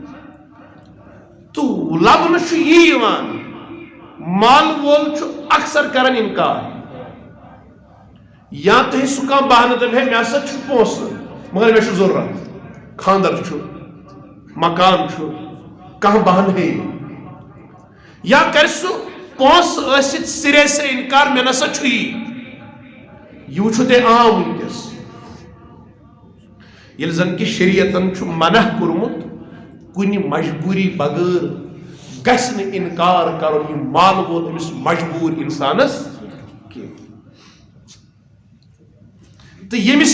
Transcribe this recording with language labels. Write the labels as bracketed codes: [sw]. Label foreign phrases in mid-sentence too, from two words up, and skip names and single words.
[ks] تہٕ لبنہٕ چھُ یی یِوان مال وول چھُ اکثر کران انکار یا تۄہہِ سُہ کانٛہہ بہانہٕ دپہِ ہے مےٚ ہسا چھُ پونٛسہٕ مگر مےٚ چھُ ضروٗرت خانٛدر چھُ مکان چھُ کانٛہہ بہانہٕ ہیٚیہِ یا کرِ سُہ پونٛسہٕ ٲسِتھ سرے سے انکار مےٚ نسا چھُ یہِ وٕچھِو تُہۍ عام ونکس ییٚلہِ زن کہِ شریعتن چھُ منع کوٚرمُت کُنہِ مجبوٗری بغٲر گژھِ نہٕ انکار کرُن یہِ مال وول أمِس مجبوٗر انسانس کینٛہہ تہٕ ییٚمِس